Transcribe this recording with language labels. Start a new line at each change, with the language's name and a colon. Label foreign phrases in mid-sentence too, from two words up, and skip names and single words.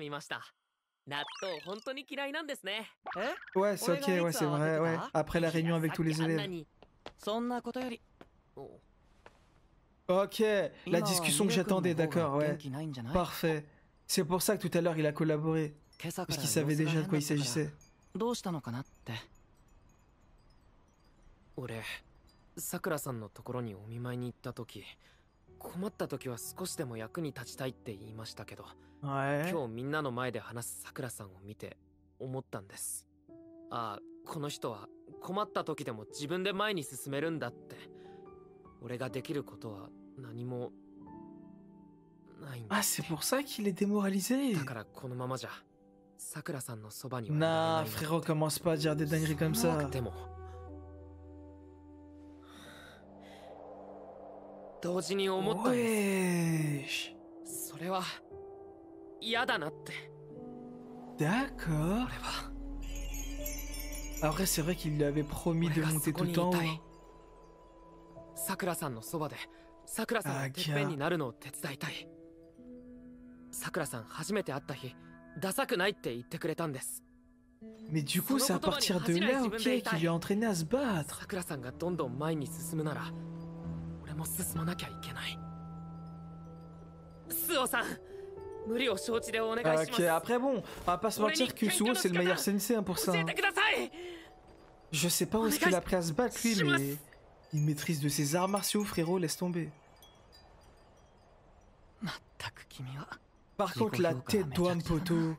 French: Ouais, c'est ok, ouais, c'est vrai, ouais. Après la réunion avec tous les élèves. Ok, la discussion que j'attendais, d'accord, ouais. Parfait. C'est pour ça que tout à l'heure il a collaboré. Parce qu'il savait déjà de quoi il s'agissait.
Japanese: さくらさんのところにお見舞いに行った時、困った時は少しでも役に立ちたいって言いましたけど、今日みんなの前で話すさくらさんを見て思ったんです。ああ、この人は困った時でも自分で前に進めるんだって。俺ができることは何もないんだ。
French: Ah, c'est pour ça qu'il est démoralisé.
Japanese: だからこのままじゃさくらさんのそばにはなれない。
French: Nah, frérot, commence pas à dire des dingueries comme ça.
Japanese: でも 同時に思ったんです。それは嫌だなって。
French: D'accord. Après, c'est vrai qu'il lui avait promis de monter tout en haut.
Japanese: さくらさんのそばでさくらさんがてっぺんになるのを手伝いたい。さくらさん初めて会った日、ダサくないって言ってくれたんです。
French: Mais du coup, c'est à partir de là, ok, qu'il lui a entraîné à se battre.
Japanese: さくらさんがどんどん前に進むなら、俺も進まなきゃいけない。スオさん、無理を承知でお願いします。
French: Ok, après bon, on va pas se mentir que Suo c'est le meilleur sensei hein, pour ça. Hein. Je sais pas où est-ce qu'il a appris à se battre lui, mais il maîtrise de ses arts martiaux, frérot, laisse tomber. Par contre, la tête d'Ouampoto.